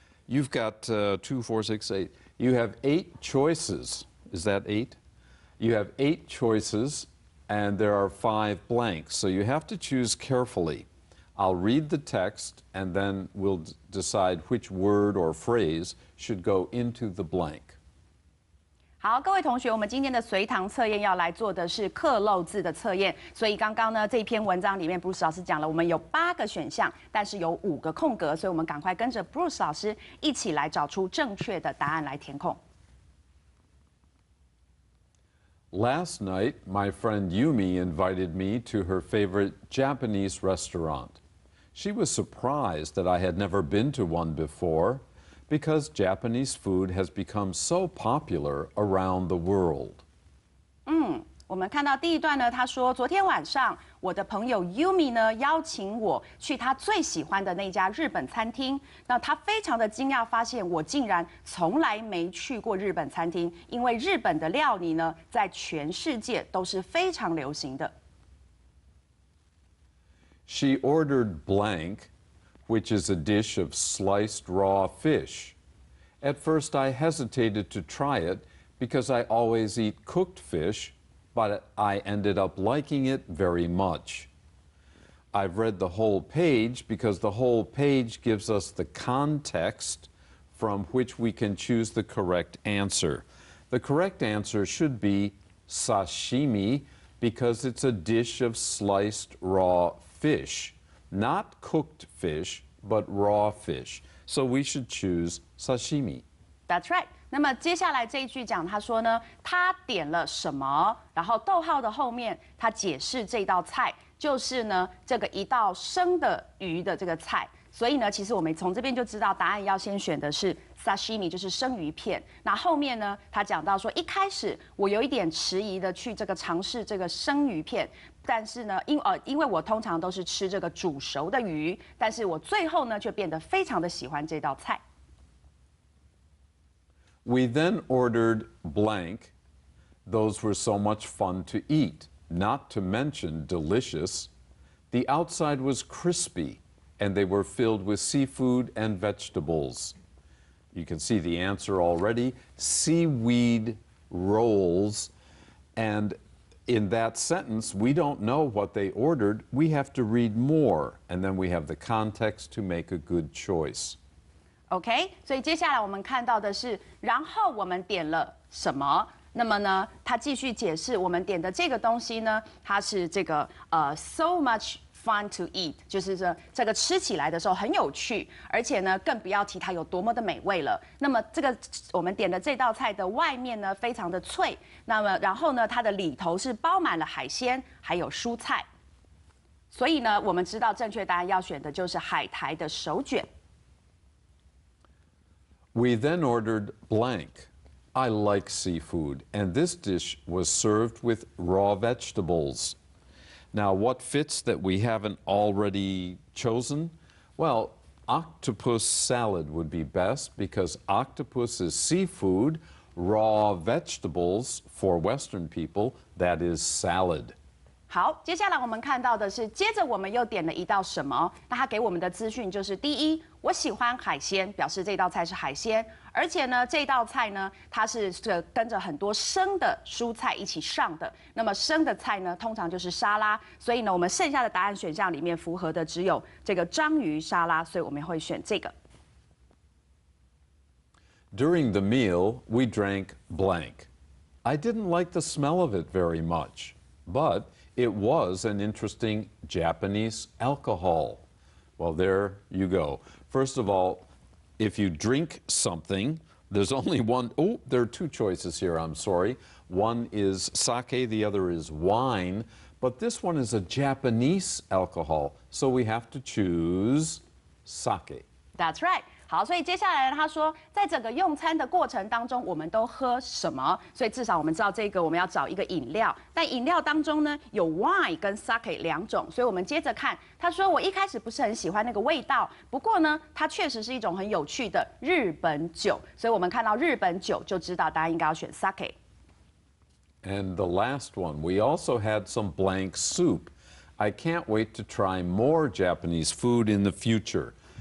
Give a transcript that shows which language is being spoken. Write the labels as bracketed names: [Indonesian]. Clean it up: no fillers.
[English] You've got 2, 4, 6, 8. You have 8 choices. Is that 8? You have 8 choices, and there are 5 blanks, so you have to choose carefully. I'll read the text, and then we'll decide which word or phrase should go into the blank. [Chinese] 好，各位同学，我们今天的随堂测验要来做的是克漏字的测验。所以刚刚呢，这篇文章里面，Bruce 老师讲了，我们有8个选项，但是有5个空格，所以我们赶快跟着 Bruce 老师一起来找出正确的答案来填空。 [English] Last night, my friend Yumi invited me to her favorite Japanese restaurant. She was surprised that I had never been to one before, because Japanese food has become so popular around the world. [Chinese] 我们看到第一段呢，他说昨天晚上我的朋友 Yumi 呢邀请我去他最喜欢的那家日本餐厅。那他非常的惊讶，发现我竟然从来没去过日本餐厅，因为日本的料理呢在全世界都是非常流行的。 [English] She ordered blank, which is a dish of sliced raw fish. At first, I hesitated to try it because I always eat cooked fish, but I ended up liking it very much. I've read the whole page because the whole page gives us the context from which we can choose the correct answer. The correct answer should be sashimi because it's a dish of sliced raw fish, not cooked fish, but raw fish. So we should choose sashimi. That's right. [Chinese] 那么接下来这一句讲，他说呢，他点了什么？然后逗号的后面，他解释这道菜就是呢，这个一道生的鱼的这个菜。所以呢，其实我们从这边就知道，答案要先选的是 sashimi， 就是生鱼片。那后面呢，他讲到说，一开始我有一点迟疑的去这个尝试这个生鱼片，但是呢，因为我通常都是吃这个煮熟的鱼，但是我最后呢，却变得非常的喜欢这道菜。 [English] We then ordered blank. Those were so much fun to eat, not to mention delicious. The outside was crispy, and they were filled with seafood and vegetables. You can see the answer already, seaweed rolls. And in that sentence, we don't know what they ordered. We have to read more, and then we have the context to make a good choice. [Chinese] OK， 所以接下来我们看到的是，然后我们点了什么？那么呢，他继续解释，我们点的这个东西呢，它是这个 [English] so much fun to eat， [Chinese] 就是这个吃起来的时候很有趣，而且呢，更不要提它有多么的美味了。那么这个我们点的这道菜的外面呢，非常的脆，那么然后呢，它的里头是包满了海鲜，还有蔬菜。所以呢，我们知道正确答案要选的就是海苔的手卷。 [English] We then ordered blank. I like seafood, and this dish was served with raw vegetables. Now, what fits that we haven't already chosen? Well, octopus salad would be best because octopus is seafood, raw vegetables for Western people, that is salad. [Chinese] 好，接下来我们看到的是，接着我们又点了一道什么？那他给我们的资讯就是：第一，我喜欢海鲜，表示这道菜是海鲜，而且呢，这道菜呢，它是跟着很多生的蔬菜一起上的。那么生的菜呢，通常就是沙拉，所以呢，我们剩下的答案选项里面符合的只有这个章鱼沙拉，所以我们会选这个。 [English] During the meal, we drank blank. I didn't like the smell of it very much, but it was an interesting Japanese alcohol. Well, there you go. First of all, if you drink something, there's only one. Oh, there are 2 choices here, I'm sorry. One is sake, the other is wine. But this one is a Japanese alcohol, so we have to choose sake. That's right. [Chinese] 好，所以接下来呢他说，在整个用餐的过程当中，我们都喝什么？所以至少我们知道这个我们要找一个饮料，但饮料当中呢有 wine 跟 sake 两种，所以我们接着看，他说我一开始不是很喜欢那个味道，不过呢，它确实是一种很有趣的日本酒，所以我们看到日本酒就知道答案应该要选 sake。 [English] And the last one, we also had some blank soup. I can't wait to try more Japanese food in the future.